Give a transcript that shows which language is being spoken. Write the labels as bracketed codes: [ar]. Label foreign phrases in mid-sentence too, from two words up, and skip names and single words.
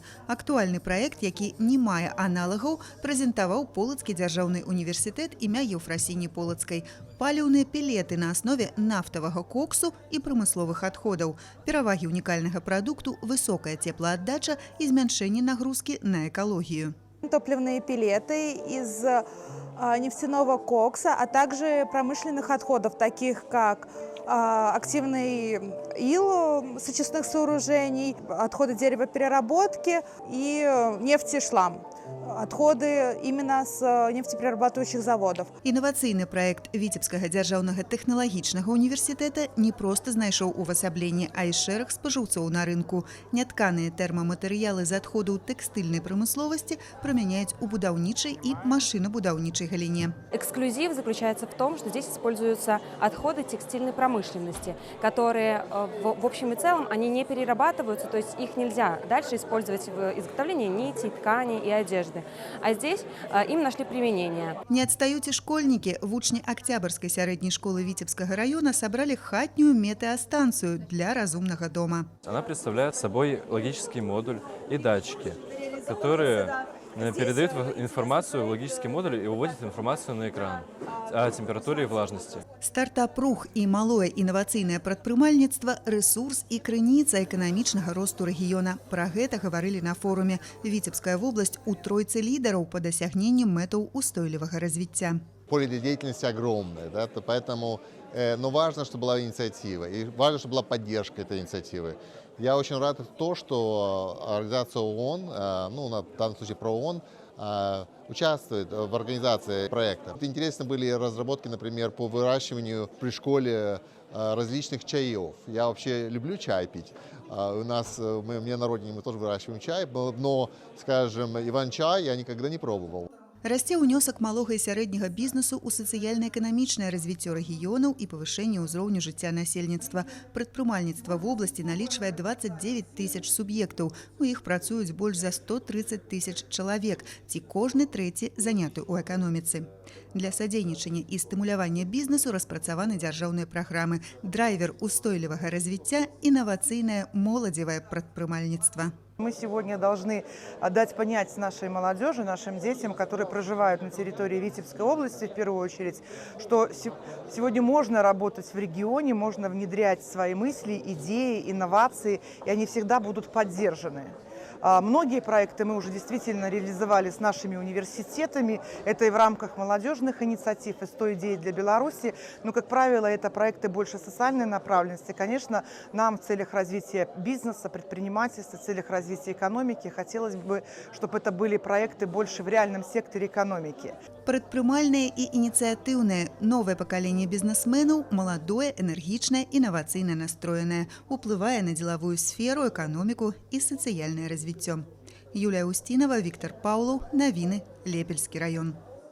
[be] Актуальны праект, які не мае аналагаў, прэзентаваў Полацкі дзяржаўны універсітэт імя Еўфрасіні Полацкай. Паліўныя пелеты на аснове нафтавага коксу і прамысловых адходаў. Перавагі унікальнага прадукту, высокая цеплааддача і змяншэнне нагрузкі на экалогію. [ru] Топливные пелеты из нефтяного кокса, а также промышленных отходов, таких как активный ил с очистных сооружений, отходы деревопереработки и нефтешлам. Отходы именно с нефтеперерабатывающих заводов. [be] Інавацыйны праект Віцебскага дзяржаўнага тэхналагічнага універсітэта не проста знайшоў увасабленне, а і шэраг спажыўцоў на рынку. Нятканыя тэрмаматэрыялы з адходаў тэкстыльнай прамысловасці прымяняюць у будаўнічай і машинабудаўнічай галіне. [ru] Эксклюзив заключается в том, что здесь используются отходы текстильной промышленности, которые в общем и целом они не перерабатываются, то есть их нельзя дальше использовать в изготовлении нитей, тканей и одежды. А здесь им нашли применение. [be] Не адстаюць і школьнікі. Вучні Октябрьскай сярэдняй школы Віцебскага района собрали хатнюю метеостанцию для разумного дома. [ru] Она представляет собой логический модуль и датчики, которые передают информацию в логический модуль и выводят информацию на экран о температуре и влажности. [be] Стартап «Рух» і малое інавацыйнае прадпрымальніцтва – рэсурс і крыніца эканамічнага росту рэгіёна. Пра гэта гаварылі на форуме. Віцебская вобласць у тройцы лідараў па дасягненні мэтаў устойлівага развіцця. [ru] Поле для деятельности огромное, да, поэтому важно, чтобы была инициатива, и важно, чтобы была поддержка этой инициативы. Я очень рад то, что организация ООН, в данном случае ПРООН, участвует в организации проекта. Интересны были разработки, например, по выращиванию при школе различных чаев. Я вообще люблю чай пить. У меня на родине мы тоже выращиваем чай, но, скажем, иван-чай я никогда не пробовал. [be] Расце ўнёсак малога і сярэдняга бізнесу ў сацыяльна-эканамічнае развіццё рэгіёнаў і павышэнне ўзроўню жыцця насельніцтва. Прадпрымальніцтва вобласці налічвае 29 тысяч суб'ектаў. У іх працуюць больш за 130 тысяч чалавек, ці кожны трэці заняты ў эканоміцы. Для садзейнічання і стымулявання бізнесу распрацаваны дзяржаўныя праграмы «Драйвер устойлівага развіцця» і «Інавацыйнае моладзевае прадпрымальніцтва». [ru] Мы сегодня должны дать понять нашей молодежи, нашим детям, которые проживают на территории Витебской области, в первую очередь, что сегодня можно работать в регионе, можно внедрять свои мысли, идеи, инновации, и они всегда будут поддержаны. Многие проекты мы уже действительно реализовали с нашими университетами. Это и в рамках молодежных инициатив, и 100 идей для Беларуси. Но, как правило, это проекты больше социальной направленности. Конечно, нам в целях развития бизнеса, предпринимательства, в целях развития экономики хотелось бы, чтобы это были проекты больше в реальном секторе экономики. [be] Прадпрымальнае і ініцыятыўнае новае пакаленне бізнесменаў маладое, энергічнае, інавацыйна настроенае, уплывае на дзелавую сферу, эканоміку і сацыяльнае развіццё. Юлія Устінова, Віктор Паўлаў. Навіны. Лепельскі раён.